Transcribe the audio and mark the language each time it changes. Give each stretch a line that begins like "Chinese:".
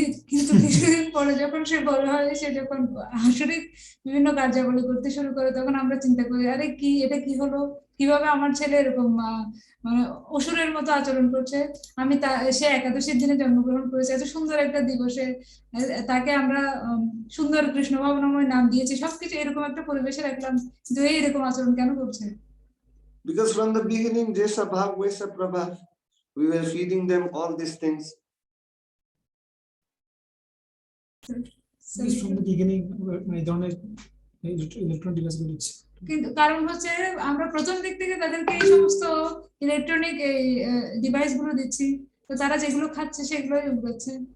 Bangla: কিন্তু কিছুদিন পরে যখন সে বড় হয়, সে যখন আসরিক বিভিন্ন কার্যাবলী করতে শুরু করে, তখন আমরা চিন্তা করি, আরে কি এটা কি হলো, কিভাবে আমার ছেলে এরকম মানে অসুরের মতো আচরণ করছে। সে একাদশীর দিনে জন্মগ্রহণ করেছে, এত সুন্দর একটা দিবসে, তাকে আমরা সুন্দর কৃষ্ণ ভাবনাময় নাম দিয়েছি, সবকিছু এরকম একটা পরিবেশে রাখলাম, কিন্তু এরকম আচরণ কেন করছে?
English: Because from the beginning,
Hindi: Jesha Bhav, Vesha Prabhav,
English: we were feeding them all these things. From the beginning, I don't like electronic devices.
Bangla: কিন্তু কারণ হচ্ছে আমরা প্রথম দিক থেকে তাদেরকে এই সমস্ত ইলেকট্রনিক ডিভাইস গুলো দিচ্ছি, তো তারা যেগুলো খাচ্ছে সেগুলোই উগাচ্ছে।